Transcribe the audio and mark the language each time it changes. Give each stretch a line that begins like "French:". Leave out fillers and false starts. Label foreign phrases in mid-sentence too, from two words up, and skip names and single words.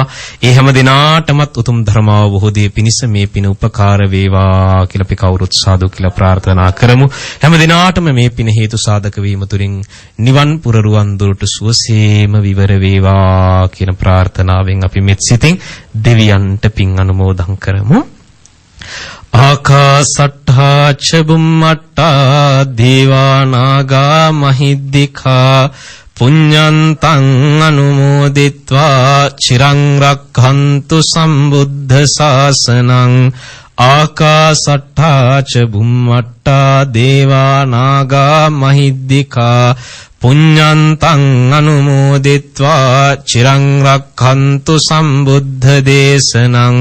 Sinhala: ඒ හැම දිනාටමත් උතුම් ධර්මාවබෝධයේ පිණිස මේ පින උපකාර වේවා කියලා අපි කවුරුත් සාදු කියලා ප්‍රාර්ථනා කරමු. හැම දිනාටම මේ පින හේතු සාධක වීම තුලින් නිවන් පුරරුවන් දුරට සුවසේම විවර වේවා කියන ප්‍රාර්ථනාවෙන් අපි සිතින් දෙවියන්ට පින් අනුමෝදන් කරමු.
Pali: ආකාසට්ඨා ච බුම්මට්ටා දේවා නාග මහිද්దికා පුඤ්ඤන්තං අනුමෝදිත්වා චිරං රක්ඛන්තු සම්බුද්ධ ශාසනං. ආකාසට්ඨා ච බුම්මට්ටා දේවා නාග මහිද්దికා පුඤ්ඤන්තං අනුමෝදිත්වා චිරං රක්ඛන්තු සම්බුද්ධ දේශනං.